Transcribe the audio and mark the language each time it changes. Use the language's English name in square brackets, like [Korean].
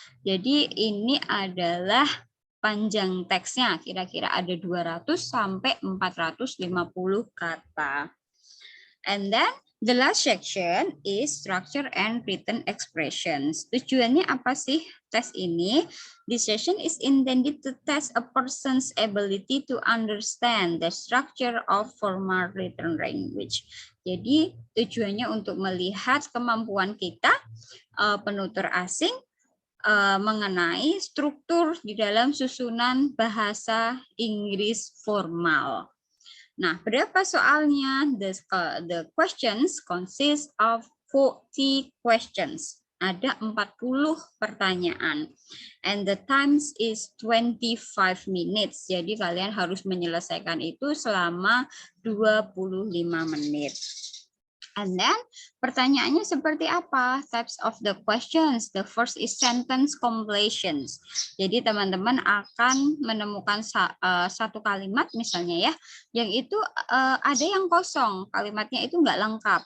[Indonesian] Jadi ini adalah panjang teksnya, kira-kira ada 200 sampai 450 kata. [English] And then the last section is structure and written expressions. [Indonesian] Tujuannya apa sih tes ini? [English] This session is intended to test a person's ability to understand the structure of formal written language. [Indonesian] Jadi tujuannya untuk melihat kemampuan kita penutur asing mengenai struktur di dalam susunan bahasa Inggris formal. Nah, berapa soalnya? [English] The questions consist of 40 questions. [Indonesian] Ada 40 pertanyaan. [English] And the times is 25 minutes. [Indonesian] Jadi kalian harus menyelesaikan itu selama 25 menit. And then pertanyaannya seperti apa? [English] Types of the questions. The first is sentence completions. [Indonesian] Jadi teman-teman akan menemukan satu kalimat misalnya ya, yang itu ada yang kosong, kalimatnya itu nggak lengkap.